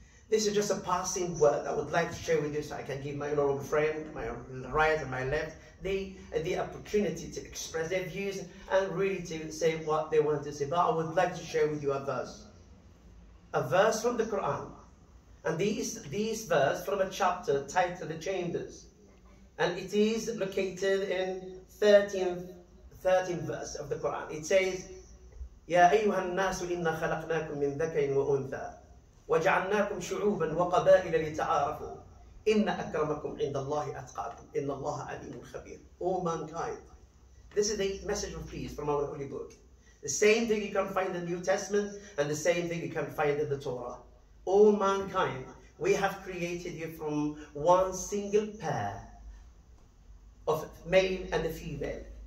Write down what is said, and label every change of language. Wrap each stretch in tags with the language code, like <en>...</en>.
<en>This is just a passing word I would like to share with you so I can give my honorable friend, my right and my left, the opportunity to express their views and really to say what they want to say. But I would like to share with you a verse from the Quran. And these verse from a chapter titled The Chambers. And it is located in 13th verse of the Quran. It says,</en> <ar>يا أيها الناس إنا خلقناكم من ذكر وأنثى وجعلناكم شعوبا وقبائل لتعارفوا إن أكرمكم عند الله أتقاكم إن الله عليم خبير.</ar> <en>All mankind. This is the message of peace from our holy book. The same thing you can find in the New Testament and the same thing you can find in the Torah. All mankind, we have created you from one single pair of male and a female.</en>